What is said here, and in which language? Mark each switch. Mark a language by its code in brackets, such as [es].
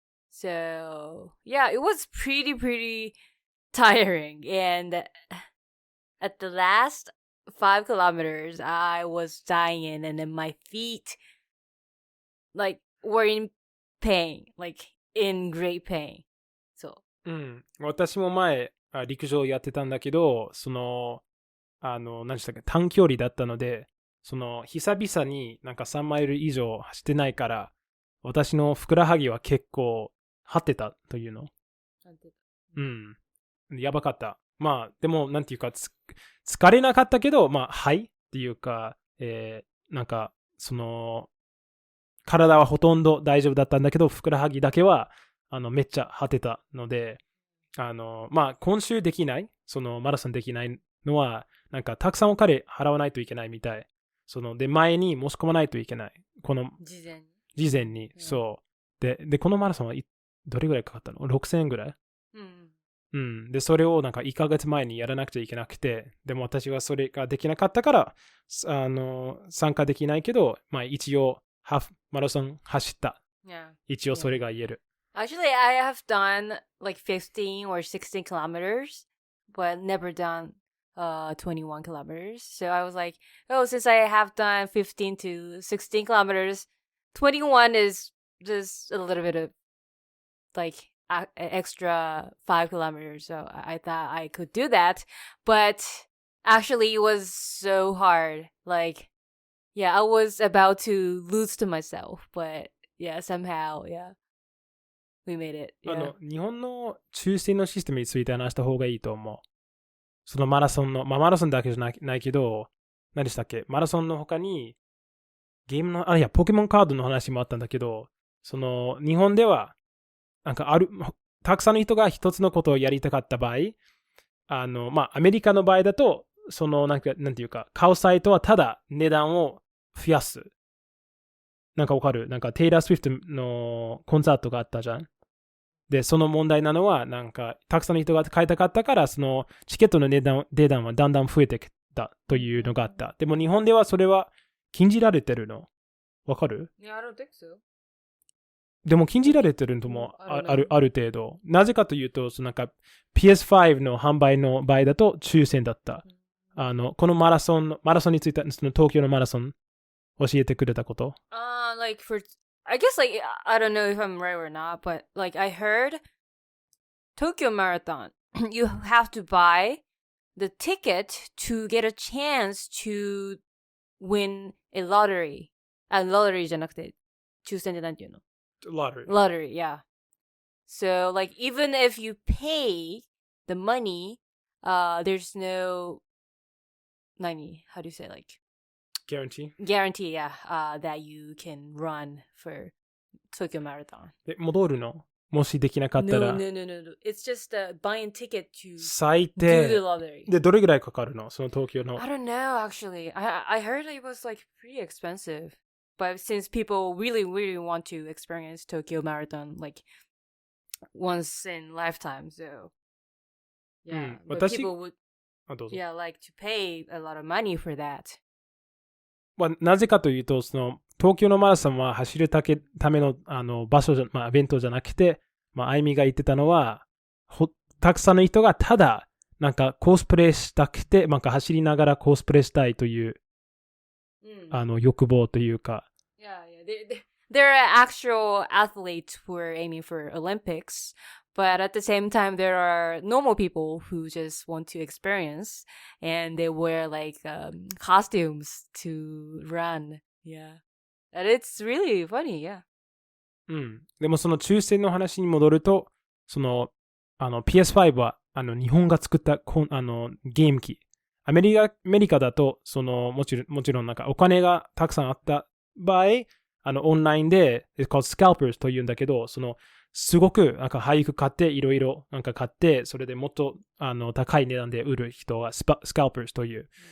[en] So yeah, it was pretty tiring. And at the last 5 kilometers, I was dying, and then my feet like were in pain, like in great pain. So. [ja] 私も前陸上やってたんだけど、その何でしたっけ、短距離だったので、その久々になんか3マイル以上走ってないから、私のふくらはぎは結構張ってたというの。やばかった。でもなんていうか疲れなかったけど、はいっていうか、なんかその体はほとんど大丈夫だったんだけど、ふくらはぎだけはめっちゃ張ってたので、今週できない、そのマラソンできないのは、なんかたくさんお金払わないといけないみたい。そので前に申し込まないといけない。この事前に、そう。でこのマラソンはどれぐらいかかったの ?6000 円ぐらい。で、それをなんか1ヶ月前にやらなくちゃいけなくて、でも私はそれができなかったから、参加できないけど、一応、ハーフマラソン走った。一応それが言える。 [en] Actually, I have done like 15 or 16 kilometers, but never done 21 kilometers. So I was like, since I have done 15 to 16 kilometers, 21 is just a little bit of like extra 5 kilometers. So I thought I could do that. But actually, it was so hard. Like, yeah, I was about to lose to myself. But yeah, somehow, we made it. Yeah. [ja] 日本の抽選のシステムについて話した方がいいと思う。そのマラソンの、マラソンだけじゃないけど、何でしたっけ、マラソンの他に、ゲームの、ポケモンカードの話もあったんだけど、その、日本では、なんかたくさんの人が一つのことをやりたかった場合、アメリカの場合だと、その、なんていうか、買うサイトはただ値段を増やす。なんかわかる？なんかテイラー・スウィフトのコンサートがあったじゃん。で、その問題なのは、なんか、たくさんの人が買いたかったから、そのチケットの値段はだんだん増えてきたというのがあった。でも日本ではそれは禁じられてるの。わかる？ [en] Yeah, I don't think so. [ja] でも禁じられてるのもある程度。なぜかというと、そのなんか PS5 の販売の場合だと抽選だった。このマラソンについて、その東京のマラソン教えてくれたこと。 [en] Like I guess like I don't know if I'm right or not, but like I heard Tokyo Marathon, you have to buy the ticket to get a chance to win a lottery. [ja] Lottery じゃなくて、抽選でなんていうの？ [en] Lottery, yeah. So like even if you pay the money, there's no how do you say like Guarantee, yeah, that you can run for Tokyo Marathon. [ja] で、戻るの？もしできなかったら。 [en] No. It's just buying ticket to [ja] 最 [en] do the [ja] 低。 [en] lottery. [ja] で、どれぐらいかかるの？その東京の。 [en] I don't know actually. I heard it was like pretty expensive. But since people really want to experience Tokyo Marathon like once in lifetime, so yeah, but people would [ja] どうぞ。 [en] yeah like to pay a lot of money for that. [ja] まあ、なぜかというと、その東京のマラソンは走るための場所イベントじゃなくて、あゆみが言ってたのは、たくさんの人がただなんかコスプレしたくて、なんか走りながらコスプレしたいという、欲望というか。 [en] Yeah. There are actual athletes who are aiming for Olympics, but at the same time, there are normal people who just want to experience, and they wear like costumes to run. Yeah, and it's really funny. Yeah. [ja] でもその抽選の話に戻ると、そのPS5 は日本が作ったゲーム機。アメリカだともちろんなんかお金がたくさんあった場合、オンラインで、 [en] it's called scalpers [ja] というんだけど、すごくなんか俳句買って、いろいろなんか買って、それでもっと高い値段で売る人はscalpers という。